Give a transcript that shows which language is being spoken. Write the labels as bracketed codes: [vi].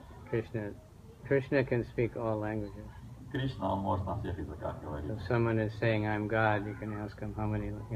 [en] Krishna can speak all languages. [ru] Кришна, он может на всех языках говорить. [en] If someone is saying I'm God, you can ask him how many,